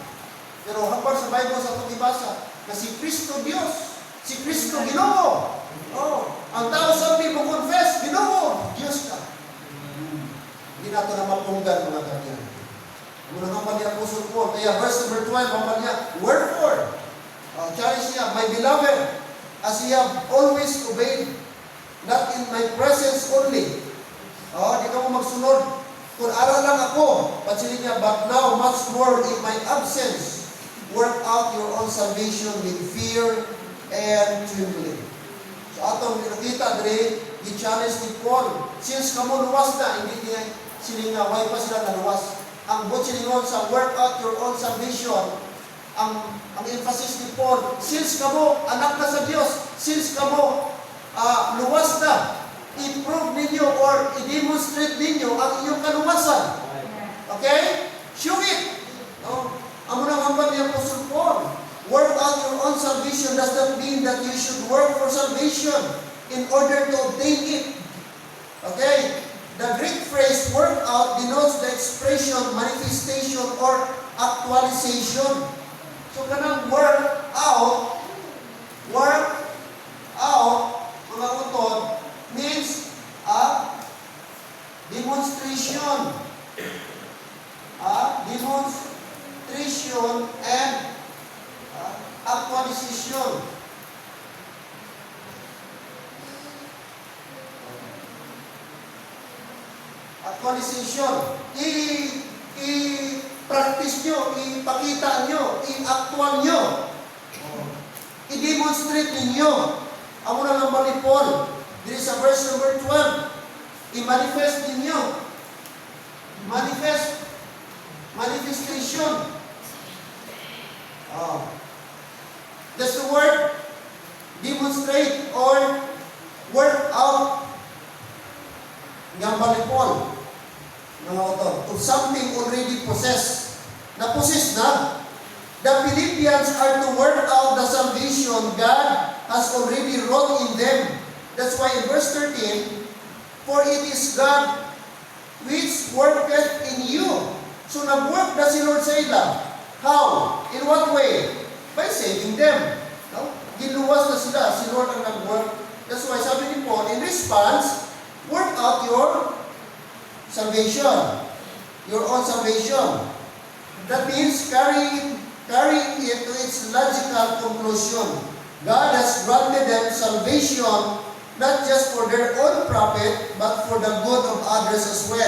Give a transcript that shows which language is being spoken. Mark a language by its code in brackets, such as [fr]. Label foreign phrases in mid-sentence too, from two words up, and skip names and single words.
[hil] Pero hanggang sa Bible sa itong ibasa, na si Kristo Diyos, si Kristo Ginoo. Oh, ang tao sabi mo confess, Ginoo, Diyos ka. Hindi nato na mapunggan mga kanya. Muna nga pa niya Apostle Paul. Kaya [en] verse number [hil] 12, ang niya, wherefore, challenge niya, [en] my beloved, as ye have always obeyed, not in my presence only. [hil] Di ka mo magsunod. Kung aral lang ako, pansinin niya, [en] but now much more in my absence, work out your own salvation with fear and trembling. [hil] So atong nakita dre, i-challenge ni Paul, since kamo luwas na, hindi niya silinga, why pa sila naluwas? Ang silingon sa [en] work out your own salvation, [hil] ang emphasis ni Paul, since kamo anak na sa Diyos, since kamo luwas na, i-prove ninyo or i-demonstrate ninyo ang inyong kaluwasan. [en] Okay? Show it. [hil] Ang unang hambal ni [en] Apostle Paul, work out your own salvation does not mean that you should work for salvation in order to obtain it. Okay? The Greek phrase work out denotes the expression, manifestation, or actualization. [hil] So, kanang [en] work out, [hil] mga utod, [en] means demonstration. Demonstration and actualization. Actualization. [hil] I-practice nyo, ipakita nyo, i-actual nyo. I-demonstrate ninyo. Ang unang number ni Paul, dito sa [en] verse number [hil] 12, i-manifest ninyo. [en] Manifestation. That's the word, demonstrate or work out. Gambal ni Paul, to something already possessed. [hil] Na-possess na. [en] The Philippians are to work out the salvation God has already wrought in them. That's why in verse 13, for it is God which worketh in you. [hil] So nag-work na si Lord sa ila. [en] How? In what way? By saving them. [hil] No? Giluwas na sila. Si Lord ang nag-work. [en] That's why [hil] sabi ni Paul, [en] in response, work out your salvation. Your own salvation. That means carrying it to its logical conclusion. God has granted them salvation not just for their own profit, but for the good of others as well.